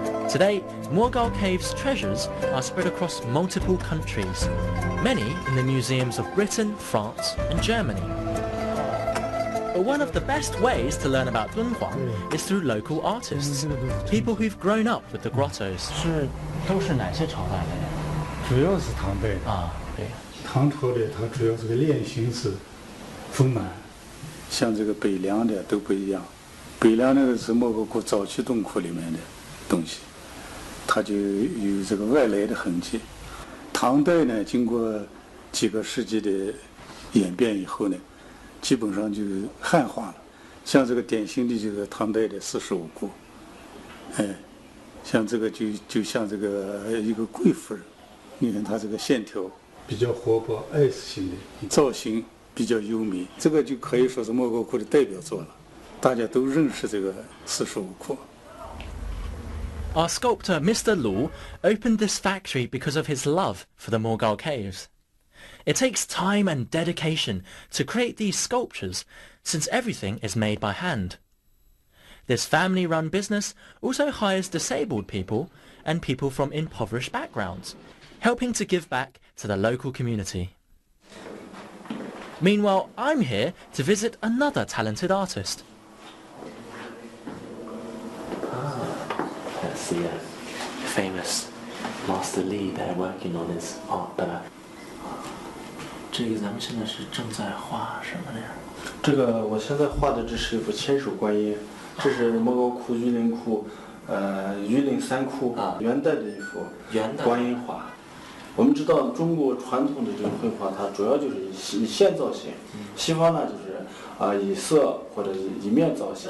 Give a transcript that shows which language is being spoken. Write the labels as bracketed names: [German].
[English] Today, Mogao Caves treasures are spread across multiple countries, many in the museums of Britain, France and Germany. But one of the best ways to learn about Dunhuang is through local artists, people who've grown up with the grottos. [Chinese] 都是哪些朝代的呀？主要是唐代的啊，对。唐朝的它主要这个脸形是丰满，像这个北凉的都不一样。北凉那个是莫高窟早期洞窟里面的东西，它就有这个外来的痕迹。唐代呢，经过几个世纪的演变以后呢，基本上就汉化了。像这个典型的这个唐代的四十五库，像这个就像这个一个贵妇人，你看它这个线条比较活泼 S 型的，造型比较优美，这个就可以说是莫高窟的代表作了，大家都认识这个四十五库。 [English] Our sculptor Mr. Lu opened this factory because of his love for the Morghal caves. It takes time and dedication to create these sculptures since everything is made by hand. This family-run business also hires disabled people and people from impoverished backgrounds, helping to give back to the local community. Meanwhile, I'm here to visit another talented artist. That's the famous Master Li there working on his art there. [Chinese] 这个咱们现在是正在画什么呢？这个我现在画的这是一幅千手观音，这是莫高窟榆林窟，榆林三窟元代的一幅观音画。我们知道中国传统的这个绘画，它主要就是以线造型，西方呢就是以色或者以面造型。